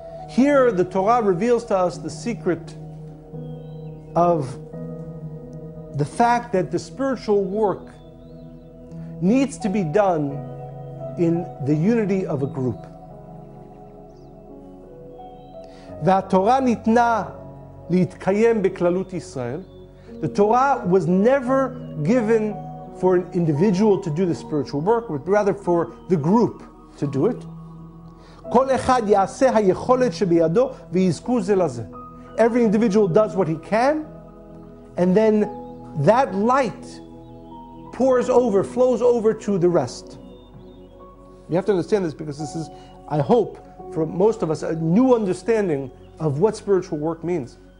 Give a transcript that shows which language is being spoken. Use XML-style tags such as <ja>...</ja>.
<en>Here the Torah reveals to us the secret of the fact that the spiritual work needs to be done in the unity of a group.</en> <he>והתורה ניתנה להתקיים בכללות ישראל.</he> <en>The Torah was never given for an individual to do the spiritual work, but rather for the group to do it.</en> <he>כל אחד יעשה היכולת שבידו ויזכו זה לזה.</he> <en>Every individual does what he can, and then that light pours over, flows over to the rest. You have to understand this because this is, I hope, for most of us, a new understanding of what spiritual work means.</en>